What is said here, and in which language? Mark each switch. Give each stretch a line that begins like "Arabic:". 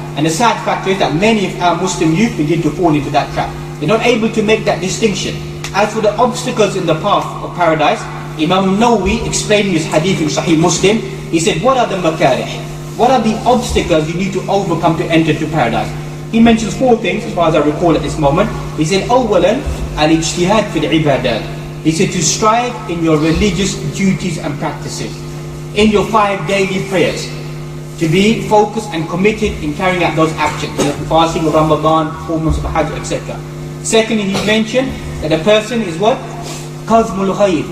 English: And the sad fact is that many of our Muslim youth begin to fall into that trap. They're not able to make that distinction. As for the obstacles in the path of paradise, Imam Nawawi, explaining his hadith in Sahih Muslim, he said, what are the makarih? What are the obstacles you need to overcome to enter to paradise? He mentions 4 things as far as I recall at this moment. He said,
Arabic: أولا الاجتهاد في العبادات.
English: He said to strive in your religious duties and practices, in your 5 daily prayers, to be focused and committed in carrying out those actions, fasting of Ramadan, performance of Hajj, etc. Secondly, he mentioned that a person is what? Qazmul ghayb.